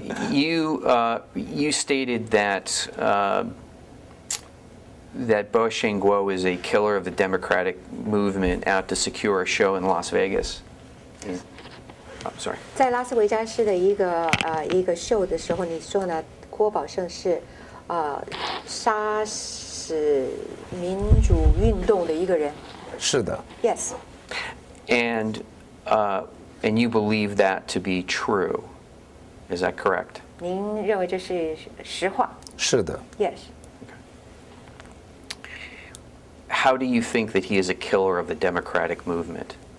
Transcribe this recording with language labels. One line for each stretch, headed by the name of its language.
English: You stated that that Bo Xingguo is a killer of the democratic movement out to secure a show in Las Vegas. I'm sorry.
Chinese: 在拉斯维加斯的一个秀的时候，你说呢？郭宝胜是杀死民主运动的一个人。是的。
English: Yes. And you believe that to be true. Is that correct?
Chinese: 您认为这是实话？是的。
English: Yes. How do you think that he is a killer of the democratic movement?